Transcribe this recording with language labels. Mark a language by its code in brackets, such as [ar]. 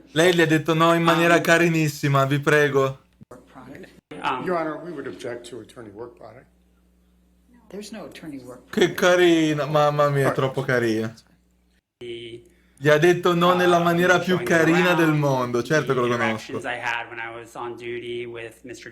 [it] Lei gli ha detto no in maniera carinissima, vi prego. [en] Work product. Your Honor, we would object to attorney work product. There's no attorney work product. [it] Che carina, mamma mia, è troppo carina. Gli ha detto no nella maniera più carina del mondo, certo che lo conosco. [en] I had when I was on duty with Mr.